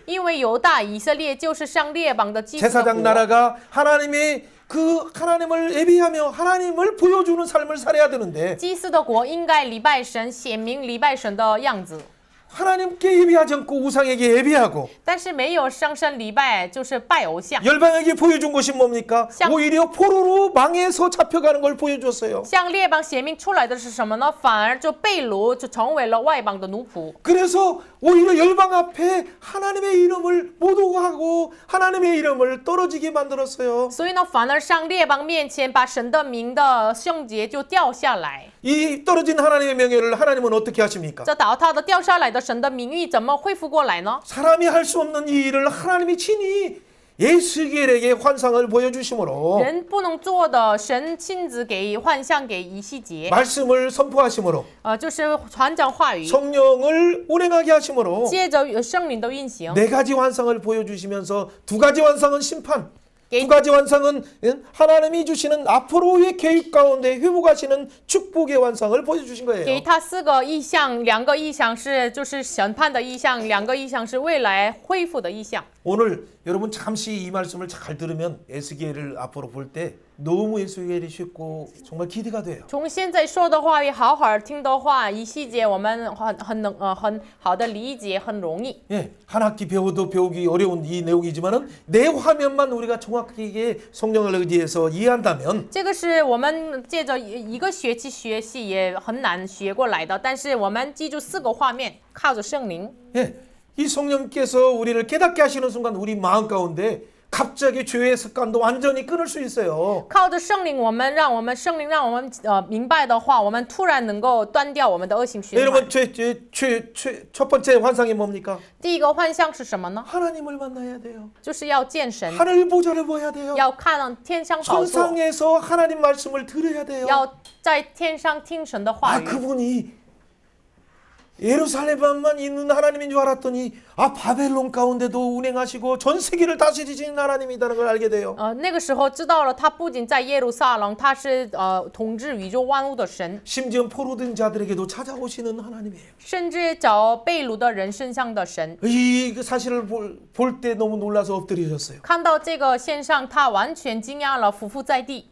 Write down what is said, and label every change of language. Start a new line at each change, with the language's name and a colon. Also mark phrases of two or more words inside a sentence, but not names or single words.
Chinese: 因为犹大以色列就是上列邦的祭司的
Korean: 제사장
Chinese: 国。
Korean: 나라가 하나님의 그 하나님을 예비하며 하나님을 보여주는 삶을 살아야 되는데
Chinese: 祭司的国应该礼拜神，显明礼拜神的样子。
Korean: 하나님께 예비하지 않고 우상에게 예비하고
Chinese: 但是没有上身礼拜，就是拜偶像。
Korean: 열방에게 보여준 것이 뭡니까?
Chinese: 像-
Korean: 오히려 포로로 망해서 잡혀가는 걸 보여줬어요.
Chinese: 向列邦显明出来的是什么呢？反而就被掳，就成为了外邦的奴仆。
Korean: 그래서 오히려 열방 앞에 하나님의 이름을 못 오고 하고 하나님의 이름을 떨어지게 만들었어요.
Chinese: 所以呢，反而上列邦面前把神的名的圣洁就掉下来。
Korean: 이 떨어진 하나님의 명예를 하나님은 어떻게 하십니까?
Chinese: 这倒塌的掉下来的神的名誉怎么恢复过来呢？
Korean: 사람이 할 수 없는 이 일을 하나님이 친히 예수겔에게 환상을 보여주심으로
Chinese: 人不能做的，神亲自给幻象给以西结，
Korean: 말씀을 선포하심으로
Chinese: 就是传讲话语，
Korean: 성령을 운행하게 하심으로
Chinese: 接着圣灵的运行，
Korean: 네 가지 환상을 보여주시면서 두 가지 환상은 심판, 게- 두 가지 환상은 하나님이 주시는 앞으로의 계획 가운데 회복하시는 축복의 환상을 보여주신
Chinese: 给
Korean: 거예요.
Chinese: 他4个意象，2个意象是就是审判的意象，2个意象是未来恢复的意象。
Korean: 오늘 여러분 잠시 이 말씀을 잘 들으면 에스겔을 앞으로 볼 때 너무 에스겔이 쉽고 정말 기대가 돼요.
Chinese: 从现在说的话语好好听的话，一细节我们很好的理解，很容易。
Korean: 예, 한 학기 배워도 배우기 어려운 이 내용이지만은 내 화면만 우리가 정확하게 성령을 의지해서 이해한다면
Chinese: 这个是我们借着一个学期学习也很难学过来的，但是我们记住4个画面，靠着圣灵。
Korean: 예, 이 성령께서 우리를 깨닫게 하시는 순간 우리 마음 가운데 갑자기 죄의 습관도 완전히 끊을 수 있어요.
Chinese: 靠着圣灵，让我们圣灵让我们明白的话，我们突然能够断掉我们的恶性循环。
Korean: 여러분 첫 번째 환상이 뭡니까?
Chinese: 第一个幻象是什么呢？
Korean: 하나님을 만나야 돼요.
Chinese: 就是要见神，
Korean: 하늘 보좌를 봐야 돼요.
Chinese: 要看天上宝座，
Korean: 천상에서 하나님 말씀을 들어야 돼요.
Chinese: 要在天上听神的话 아 语。
Korean: 그분이 예루살렘만 있는 하나님인 줄 알았더니 바벨론 가운데도 운행하시고 전 세계를 다스리시는 하나님이라는 걸 알게 돼요.
Chinese: 那个时候知道了，他不仅在耶路撒冷，他是统治宇宙万物的神，
Korean: 심지어 포로된 자들에게도 찾아오시는 하나님이에요.
Chinese: 甚至找被掳的人身上的神。
Korean: 이 사실을 볼 때 너무 놀라서 엎드리셨어요.
Chinese: 看到这个线上，他完全惊讶了，俯伏在地。